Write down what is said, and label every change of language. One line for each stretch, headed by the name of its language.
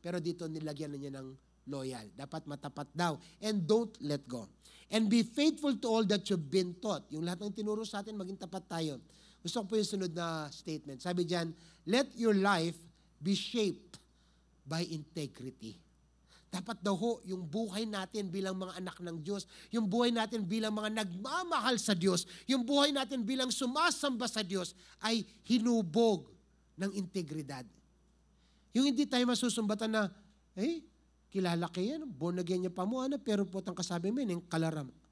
Filipino: Pero dito nilagyan na niya ng loyal. Dapat matapat daw.
English: And don't let go. And be faithful to all that you've been taught.
Filipino: Yung lahat ng tinuro sa atin, maging tapat tayo. Gusto ko po yung sunod na statement. Sabi diyan,
English: let your life be shaped by integrity.
Filipino: Dapat daw ho, yung buhay natin bilang mga anak ng Diyos, yung buhay natin bilang mga nagmamahal sa Diyos, yung buhay natin bilang sumasamba sa Diyos, ay hinubog ng integridad. Yung hindi tayo masusumbatan na, kilala kayo yan, born again niya pa mo, pero po ang kasabi mo, yung kalaram.